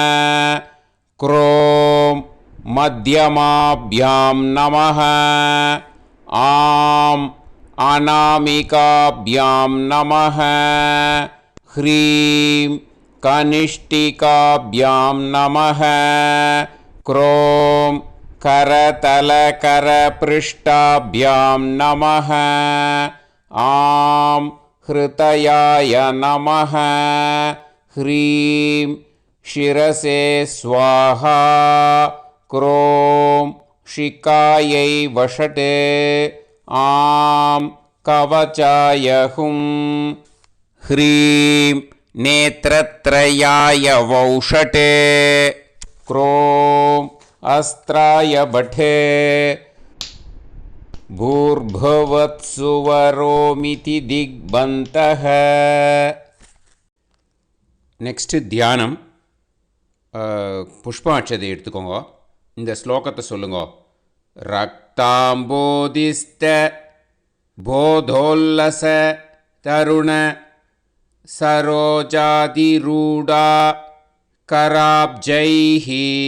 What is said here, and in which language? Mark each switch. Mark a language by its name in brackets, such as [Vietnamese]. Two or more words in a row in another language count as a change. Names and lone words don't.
[Sanskrit] क्रों मध्यमाभ्यां नमः. आं अनामिकाभ्यां नमः. ह्रीं कनिष्ठिकाभ्यां नमः. க்ரோம் करतलकरपृष्ठाभ्यां नमः. आं हृतयाय नमः. ह्रीं शिरसे स्वाहा. क्रों शिकायै वषटे. आं कवचाय हुं. ह्रीं नेत्रत्रयाय वौषटे. क्रों अस्त्राय बठे. भूर्भुवत्सुवरोमिति दिग्बन्तः. [Tamil] நெக்ஸ்ட்டு தியானம். புஷ்பாட்சதை எடுத்துக்கோங்க. இந்த ஸ்லோகத்தை சொல்லுங்க. [Sanskrit] रक्ताम्बोधिस्थ पोतोल्लसत् तरुण सरोजाधिरूढा कराब्जैः